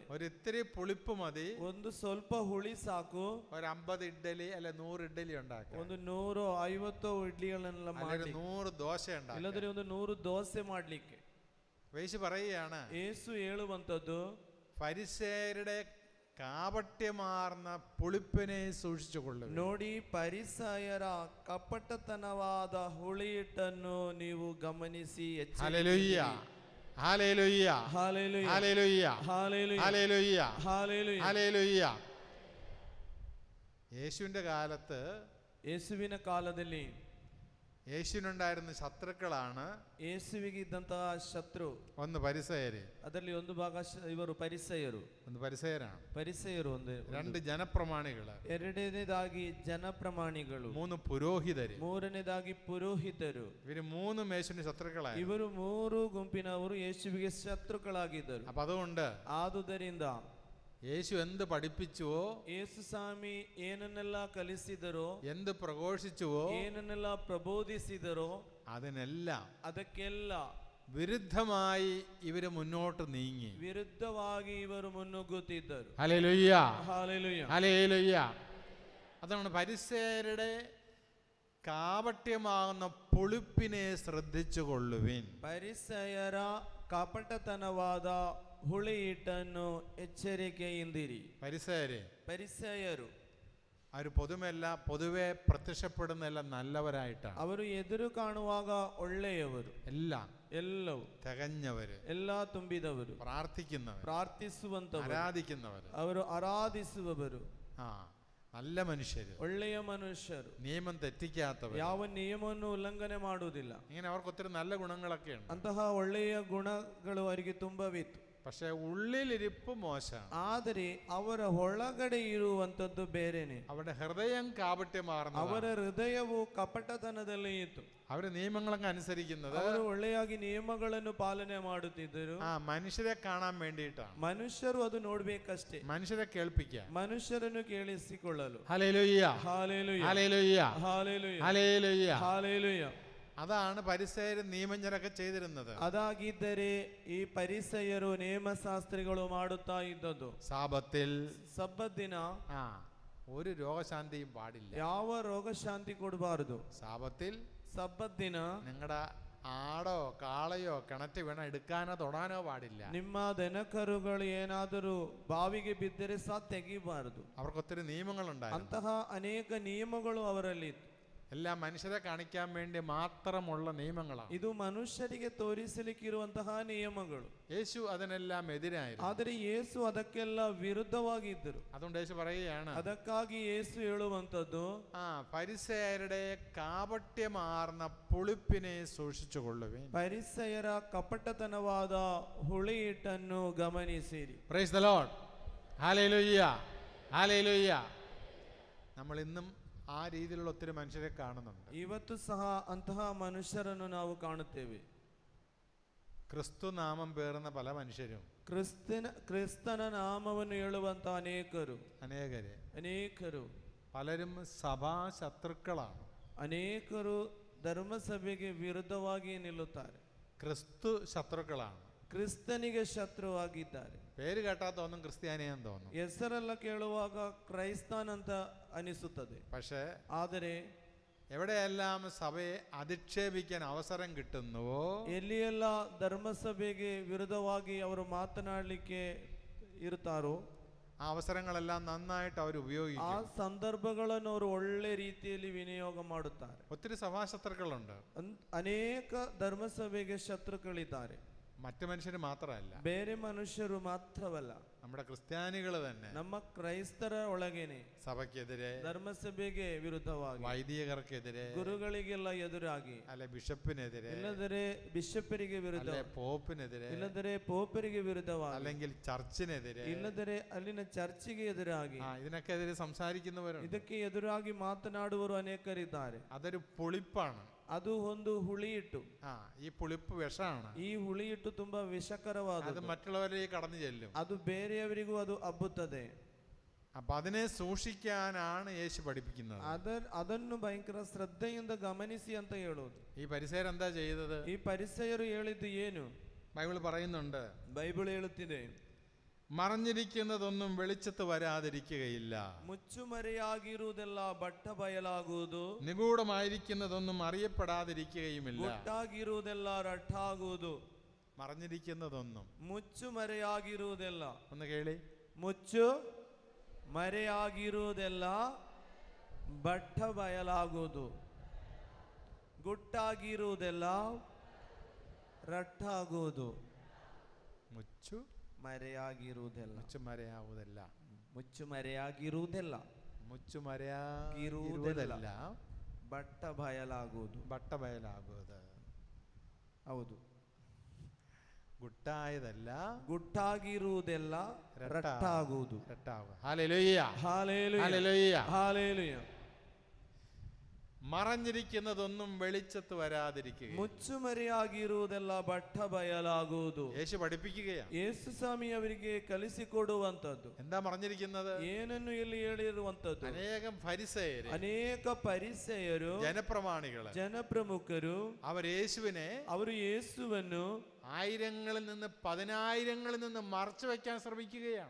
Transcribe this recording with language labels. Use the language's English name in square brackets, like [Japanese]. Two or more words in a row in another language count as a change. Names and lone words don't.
[Malayalam] ഒരിത്തിരി പുളിപ്പ് മതി. [Kannada] ಒಂದು ಸ್ವಲ್ಪ ಹುಳಿ ಸಾಕು. [Malayalam] ഒരു 50 ഇഡ്ഡലി അല്ലെ 100 ഇഡ്ഡലി ഉണ്ടാക്കാം. [Kannada] ಒಂದು 150 ಇಡ್ಲಿಗಳನ್ನೆಲ್ಲ ಮಾಡಿ [Malayalam] 100 ദോശ ഉണ്ടാക്കാം. [Kannada] ಇಲ್ಲದ್ರೆ ಒಂದು 100 ದೋಸೆ ಮಾಡ್ಲಿಕ್ಕೆ. [Malayalam] യേശു പറയുകയാണ്, [Kannada] ಯೇಸು ಹೇಳುವಂತದ್ದು, [Malayalam] ഫരിസേയരുടെ കാപട്യമാർന്ന പുളിപ്പിനെ സൂക്ഷിച്ചുകൊള്ളുക. [Kannada] ನೋಡಿ, ಪರಿಸಯರ ಕಪಟತನವಾದ ಹುಳಿಹಿಟ್ಟನ್ನು ನೀವು ಗಮನಿಸಿ [Malayalam] ഹല്ലേലൂയ, ഹല്ലേലൂയ, [Kannada] ಹಾಲೆಲೂಯ, [Malayalam] ഹല്ലേലൂയ, [Kannada] ಹಾಲೆಲೂಯ, [Malayalam] ഹല്ലേലൂയ, [Kannada] ಹಾಲೆಲೂಯ. [Malayalam] ഹല്ലേലൂയ. യേശുവിന്റെ കാലത്ത്, [Kannada] ಯೇಸುವಿನ ಕಾಲದಲ್ಲಿ [Malayalam] യേശുവിനുണ്ടായിരുന്ന ശത്രുക്കളാണ് [Kannada] ಯೇಸುವಿಗೆ ಇದ್ದಂತಹ ಶತ್ರು. [Malayalam] ഒന്ന് പരിസയര്, [Kannada] ಅದರಲ್ಲಿ ಒಂದು ಭಾಗ ಇವರು ಪರಿಸಯರು. [Malayalam] ഒന്ന് പരിസയരാണ്. [Kannada] ಪರಿಸಯರು ಒಂದು. [Malayalam] 2 ജനപ്രമാണികള്, [Kannada] ಎರಡನೇದಾಗಿ ಜನಪ್ರಮಾಣಿಗಳು, [Malayalam] 3 പുരോഹിതര്, [Kannada] ಮೂರನೇದಾಗಿ ಪುರೋಹಿತರು. [Malayalam] ഇവര് 3 യേശുവിന്റെ ശത്രുക്കളായി. [Kannada] ಇವರು 3 ಗುಂಪಿನವರು ಯೇಸುವಿಗೆ ಶತ್ರುಗಳಾಗಿದ್ದರು. [Malayalam] അപ്പൊ അതുകൊണ്ട് [Kannada] ಆದುದರಿಂದ [Malayalam] യേശു എന്ത് പഠിപ്പിച്ചുവോ, [Kannada] ಯೇಸು ಸ್ವಾಮಿ ಏನನ್ನೆಲ್ಲ ಕಲಿಸಿದರೋ, [Malayalam] എന്ത് പ്രഘോഷിച്ചുവോ, [Kannada] ಏನನ್ನೆಲ್ಲ ಪ್ರಬೋಧಿಸಿದರೋ [Malayalam] അതിനെല്ലാം [Kannada] ಅದಕ್ಕೆಲ್ಲ [Malayalam] വിരുദ്ധമായി ഇവര് മുന്നോട്ട് നീങ്ങി. [Kannada] ವಿರುದ್ಧವಾಗಿ ಇವರು ಮುನ್ನುಗ್ಗುತ್ತಿದ್ದರು. [Malayalam] ഹല്ലേലൂയ, [Kannada] ಹಾಲೆಲೂಯ. [Malayalam] ഹല്ലേലൂയ. അതാണ് പരിസേയരുടെ കാപട്യമാകുന്ന പുളിപ്പിനെ ശ്രദ്ധിച്ചു കൊള്ളുവിൻ. [Kannada] ಪರಿಸಯರ ಕಪಟತನವಾದ ಹುಳಿ ಹಿಟ್ಟನ್ನು ಎಚ್ಚರಿಕೆಯಿಂದಿರಿ. [Malayalam] പരിസേയര് [Kannada] ಪರಿಸಯರು [Malayalam] അവർ പൊതുവെ പ്രത്യക്ഷപ്പെടുന്നെല്ലാം നല്ലവരായിട്ടാണ്. [Kannada] ಅವರು ಎದುರು ಕಾಣುವಾಗ ಒಳ್ಳೆಯವರು, [Malayalam] എല്ലാം [Kannada] ಎಲ್ಲವೂ [Malayalam] തികഞ്ഞവര്, [Kannada] ಎಲ್ಲ ತುಂಬಿದವರು, [Malayalam] പ്രാർത്ഥിക്കുന്നവർ, [Kannada] ಪ್ರಾರ್ಥಿಸುವಂತವರು, [Malayalam] ആരാധിക്കുന്നവര്, [Kannada] ಅವರು ಆರಾಧಿಸುವವರು, [Malayalam] നല്ല മനുഷ്യര്, [Kannada] ಒಳ್ಳೆಯ ಮನುಷ್ಯರು, [Malayalam] നിയമം തെറ്റിക്കാത്തവർ, [Kannada] ಯಾವ ನಿಯಮವನ್ನು ಉಲ್ಲಂಘನೆ ಮಾಡುವುದಿಲ್ಲ. [Malayalam] ഇങ്ങനെ അവർക്ക് ഒത്തിരി നല്ല ഗുണങ്ങളൊക്കെ ഉണ്ട്. [Kannada] ಅಂತಹ ಒಳ್ಳೆಯ ಗುಣಗಳು ಅವರಿಗೆ ತುಂಬವಿತ್ತು. [Malayalam] പക്ഷെ ഉള്ളിലിരിപ്പ് മോശമാണ്. [Kannada] ಆದರೆ ಅವರ ಒಳಗಡೆ ಇರುವಂತದ್ದು ಬೇರೆನೆ. [Malayalam] അവരുടെ ഹൃദയം കാപട്യമാർന്ന, [Kannada] ಅವರ ಹೃದಯವು ಕಪಟತನದಲ್ಲಿ ಇತ್ತು. [Malayalam] അവര് നിയമങ്ങളൊക്കെ അനുസരിക്കുന്നത് [Kannada] ಅವರು ಒಳ್ಳೆಯಾಗಿ ನಿಯಮಗಳನ್ನು ಪಾಲನೆ ಮಾಡುತ್ತಿದ್ದರು. [Malayalam] മനുഷ്യരെ കാണാൻ വേണ്ടിയിട്ടാണ്. [Kannada] ಮನುಷ್ಯರು ಅದು ನೋಡ್ಬೇಕಷ್ಟೇ, [Malayalam] മനുഷ്യരെ കേൾപ്പിക്കാൻ, [Kannada] ಮನುಷ್ಯರನ್ನು ಕೇಳಿಸಿಕೊಳ್ಳಲು. [Malayalam] ഹല്ലേലൂയ, [Kannada] ಹಾಲೆಲೂಯ, [Malayalam] ഹല്ലേലൂയ, [Kannada] ಹಾಲೆಲೂಯ, [Malayalam] ഹല്ലേലൂയ. [Kannada] ಹಾಲೆಲೂಯ. [Malayalam] അതാണ് പരിസയരും നിയമജ്ഞരൊക്കെ ചെയ്തിരുന്നത്. [Kannada] ಅದಾಗಿದ್ದರೆ ಈ ಪರಿಸಯರು ನೇಮಶಾಸ್ತ್ರಿಗಳು ಮಾಡುತ್ತಾ ಇದ್ದದ್ದು. [Malayalam] സാപത്തിൽ [Kannada] ಸಬ್ಬತ್ ದಿನ [Malayalam] ഒരു രോഗശാന്തിയും പാടില്ല. [Kannada] ಯಾವ ರೋಗ ಶಾಂತಿ ಕೊಡಬಾರದು. [Malayalam] സാപത്തിൽ [Kannada] ಸಬ್ಬತ್ ದಿನ [Malayalam] നിങ്ങളുടെ ആടോ കാളയോ കിണറ്റ് വീണ എടുക്കാനോ തൊടാനോ പാടില്ല. [Kannada] ನಿಮ್ಮ ದನಕರುಗಳು ಏನಾದರೂ ಬಾವಿಗೆ ಬಿದ್ದರೆ ಸಹ ತೆಗಿಬಾರದು. [Malayalam] അവർക്ക് ഒത്തിരി നിയമങ്ങളുണ്ടായിരുന്നു. [Kannada] ಅಂತಹ ಅನೇಕ ನಿಯಮಗಳು ಅವರಲ್ಲಿ ಇತ್ತು. [Malayalam] എല്ലാം മനുഷ്യരെ കാണിക്കാൻ വേണ്ടി മാത്രമുള്ള നിയമങ്ങളാണ്. [Kannada] ಇದು ಮನುಷ್ಯರಿಗೆ ತೋರಿಸಲಿಕ್ಕಿರುವಂತಹ ನಿಯಮಗಳು. [Malayalam] യേശു അതിനെല്ലാം എതിരായിരുന്നു. [Kannada] ಆದರೆ ಯೇಸು ಅದಕ್ಕೆಲ್ಲ ವಿರುದ್ಧವಾಗಿದ್ದರು. [Malayalam] അതുകൊണ്ട് യേശു പറയുകയാണ്, [Kannada] ಅದಕ್ಕಾಗಿ ಯೇಸು ಹೇಳುವಂತದ್ದು, [Malayalam] പരിസയരുടെ കാപട്യമാർന്ന പുളിപ്പിനെ സൂക്ഷിച്ചു കൊള്ളുവിൻ. [Kannada] ಪರಿಸಯರ ಕಪಟತನವಾದ ಹುಳಿ ಹಿಟ್ಟನ್ನು ಗಮನಿಸಿರಿ. [English] Praise the Lord, [Malayalam] ഹല്ലേലൂയ, ഹല്ലേലൂയ. നമ്മൾ ഇന്നും ആ രീതിയിലുള്ള ഒത്തിരി മനുഷ്യരെ കാണുന്നുണ്ട്. [Kannada] ಇವತ್ತು ಸಹ ಅಂತಹ ಮನುಷ್ಯರನ್ನು ನಾವು ಕಾಣುತ್ತೇವೆ. [Malayalam] ക്രിസ്തു നാമം പേറുന്ന പല മനുഷ്യരും, [Kannada] ಕ್ರಿಸ್ತನ ನಾಮವನ್ನು ಹೇಳುವಂತಹ ಅನೇಕರು [Malayalam] പലരും സഭാ ശത്രുക്കളാണ്. [Kannada] ಅನೇಕರು ಧರ್ಮಸಭೆಗೆ ವಿರುದ್ಧವಾಗಿ ನಿಲ್ಲುತ್ತಾರೆ. [Malayalam] ക്രിസ്തു ശത്രുക്കളാണ്. [Kannada] ಕ್ರಿಸ್ತನಿಗೆ ಶತ್ರುವಾಗಿದ್ದಾರೆ. [Malayalam] പേര് കേട്ടാൽ തോന്നും ക്രിസ്ത്യാനിയാന്ന് തോന്നും. [Kannada] ಹೆಸರೆಲ್ಲ ಕೇಳುವಾಗ ಕ್ರೈಸ್ತನಂತ ಅನಿಸುತ್ತದೆ. [Malayalam] പക്ഷേ [Kannada] ಆದರೆ [Malayalam] എവിടെയെല്ലാം സഭയെ അധിക്ഷേപിക്കാൻ അവസരം കിട്ടുന്നുവോ, [Kannada] ಎಲ್ಲಿಯೆಲ್ಲ ಧರ್ಮಸಭೆಗೆ ವಿರುದ್ಧವಾಗಿ ಅವರು ಮಾತನಾಡಲಿಕ್ಕೆ ಇರ್ತಾರೋ [Malayalam] ആ അവസരങ്ങളെല്ലാം നന്നായിട്ട് അവർ [Kannada] ಆ [Malayalam] ഉപയോഗിക്കും. [Kannada] ಸಂದರ್ಭಗಳನ್ನು ಅವರು ಒಳ್ಳೆ ರೀತಿಯಲ್ಲಿ ವಿನಿಯೋಗ ಮಾಡುತ್ತಾರೆ. [Malayalam] ഒത്തിരി സഭാശത്രുക്കളുണ്ട്. [Kannada] ಅನೇಕ ಧರ್ಮಸಭೆಗೆ ಶತ್ರುಗಳಿದ್ದಾರೆ. [Malayalam] മറ്റു മനുഷ്യർ മാത്രമല്ല, [Kannada] ಬೇರೆ ಮನುಷ್ಯರು ಮಾತ್ರವಲ್ಲ, [Malayalam] നമ്മുടെ ക്രിസ്ത്യാനികൾ തന്നെ [Kannada] ನಮ್ಮ ಕ್ರೈಸ್ತರ ಒಳಗೇನೆ [Malayalam] സഭയ്ക്കെതിരെ, [Kannada] ಧರ್ಮಸಭೆಗೆ ವಿರುದ್ಧವಾಗಿ, [Malayalam] വൈദികർക്കെതിരെ, [Kannada] ಗುರುಗಳಿಗೆಲ್ಲ ಎದುರಾಗಿ, [Malayalam] അല്ലെ ബിഷപ്പിനെതിരെ, [Kannada] ಇಲ್ಲದರೆ ಬಿಷಪ್ಪರಿಗೆ ವಿರುದ್ಧ, [Malayalam] അല്ലെ പോപ്പിനെതിരെ, [Kannada] ಇಲ್ಲದರೆ ಪೋಪರಿಗೆ ವಿರುದ್ಧವಾಗಿ, [Malayalam] അല്ലെങ്കിൽ ചർച്ചിനെതിരെ, [Kannada] ಇಲ್ಲದರೆ ಅಲ್ಲಿನ ಚರ್ಚಿಗೆ ಎದುರಾಗಿ, [Malayalam] ഇതിനൊക്കെതിരെ സംസാരിക്കുന്നവരുണ്ട്. [Kannada] ಇದಕ್ಕೆ ಎದುರಾಗಿ ಮಾತನಾಡುವರು ಅನೇಕರಿದ್ದಾರೆ. [Malayalam] അതൊരു പുളിപ്പാണ്. [Kannada] ಅದು ಒಂದು ಹುಳಿ ಹಿಟ್ಟು. [Malayalam] ഈ പുളിപ്പ് വിഷമാണ്. [Kannada] ಈ ಹುಳಿ ಹಿಟ್ಟು ತುಂಬಾ ವಿಷಕರವಾದ, [Malayalam] അത് മറ്റുള്ളവരിലേക്ക് കടന്നു ചെല്ലും. [Kannada] ಅದು ಬೇರೆಯವರಿಗೂ ಅದು ಹಬ್ಬುತ್ತದೆ. [Malayalam] അപ്പൊ അതിനെ സൂക്ഷിക്കാനാണ് യേശു പഠിപ്പിക്കുന്നത്. [Kannada] ಅದನ್ನು ಭಯಂಕರ ಶ್ರದ್ಧೆಯಿಂದ ಗಮನಿಸಿ ಅಂತ ಹೇಳೋದು. [Malayalam] ഈ പരിസയർ എന്താ ചെയ്തത്? [Kannada] ಈ ಪರಿಸಯರು ಹೇಳಿದ್ದು ಏನು? [Malayalam] ബൈബിൾ പറയുന്നുണ്ട്, [Kannada] ಬೈಬಲ್ ಹೇಳುತ್ತಿದೆ, [Malayalam] മറഞ്ഞിരിക്കുന്നതൊന്നും വെളിച്ചത്ത് വരാതിരിക്കുകയില്ല, [Kannada] ಮುಚ್ಚುಮರೆಯಾಗಿರುವುದೆಲ್ಲ ಬಟ್ಟ ಬಯಲಾಗುವುದು, [Malayalam] നിഗൂഢമായിരിക്കുന്നതൊന്നും അറിയപ്പെടാതിരിക്കുകയുമില്ല. [Kannada] ಗುಟ್ಟಾಗಿರುವುದೆಲ್ಲ ರಟ್ಟಾಗುವುದು. [Malayalam] മറഞ്ഞിരിക്കുന്നതൊന്നും, [Kannada] ಮುಚ್ಚುಮರೆಯಾಗಿರುವುದೆಲ್ಲ, [Malayalam] ഒന്ന് കേಳಿ, [Kannada] ಮುಚ್ಚು ಮರೆಯಾಗಿರುವುದೆಲ್ಲ ಬಟ್ಟ ಬಯಲಾಗುವುದು, ಗುಟ್ಟಾಗಿರುವುದೆಲ್ಲ ರಟ್ಟಾಗುವುದು. മുച്ചു മರೆಯಾಗಿರುವುದೆಲ್ಲ, മുച്ചുമരയാവുതല്ല, ಮುಚ್ಚುಮರೆಯಾಗಿರುವುದೆಲ್ಲ, മുച്ചുമരയാകിരുವುದല്ല ಬಟ್ಟ ಬಯಲಾಗುವುದು. [Malayalam] ബട്ട ബയലാകുന്നത്. [Kannada] ಹೌದು, [Malayalam] ഗുട്ടായതല്ല, [Kannada] ಗುಟ್ಟಾಗಿರುವುದೆಲ್ಲ ರಟ್ಟಾಗುವುದು. [Malayalam] ഹല്ലേലൂയ, [Kannada] ಹಾಲೆಲೂಯ, [Malayalam] ഹല്ലേലൂയ. [Kannada] ಹಾಲೆಲೂಯ. [Malayalam] മറഞ്ഞിരിക്കുന്നതൊന്നും വെളിച്ചത്ത് വരാതിരിക്കുക. [Kannada] ಮುಚ್ಚುಮರೆಯಾಗಿರುವುದೆಲ್ಲ ಬಟ್ಟ ಬಯಲಾಗುವುದು. [Malayalam] യേശു പഠിപ്പിക്കുകയാണ്. [Kannada] ಯೇಸು ಸ್ವಾಮಿ ಅವರಿಗೆ ಕಲಿಸಿಕೊಡುವಂತದ್ದು. [Malayalam] എന്താ മറഞ്ഞിരിക്കുന്നത്? [Kannada] ಏನನ್ನು ಇಲ್ಲಿ ಹೇಳಿರುವಂತದ್ದು? [Malayalam] അനേകം ഫരിസേയര്, [Kannada] ಅನೇಕ ಪರಿಸೆಯರು, [Malayalam] ജനപ്രമാണികള്, [Kannada] ಜನಪ್ರಮುಖರು, ಅವರು ಯೇಸುವನ್ನು [Malayalam] ആയിരങ്ങളിൽ നിന്ന് പതിനായിരങ്ങളിൽ നിന്ന് മറച്ചു വെക്കാൻ ശ്രമിക്കുകയാണ്.